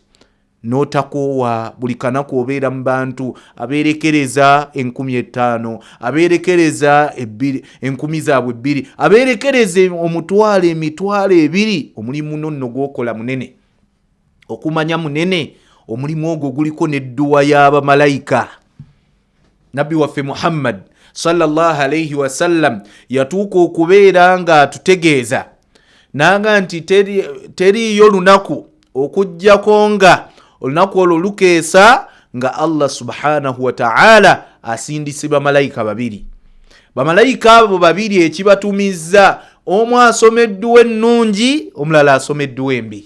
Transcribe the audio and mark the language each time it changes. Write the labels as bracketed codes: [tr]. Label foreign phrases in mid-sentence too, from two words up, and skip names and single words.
[lg] N'otakoowa buli kanaku obeera mu bantu abeerekereza 5,000, abeerekereza 2,000, abeerekereza emitwalo 2. Omulimu nonno gw'okola munene, okumanya munene. Omulimu ogwo guliko n'edduwa y'abamalayika. Nabbi waffe Muhammad [ar] صلى الله عليه وسلم [lg] yatuuka okubeera nga atutegeeza nanga nti teriyo lunaku okujjako nga olunaku olwo lukeesa nga Allah [ar] سبحانه وتعالى [lg] asindise bamalayika 2. Bamalayika abo 2 ekibatumizza, omu asoma edduwa ennungi, omulala asoma edduwa embi.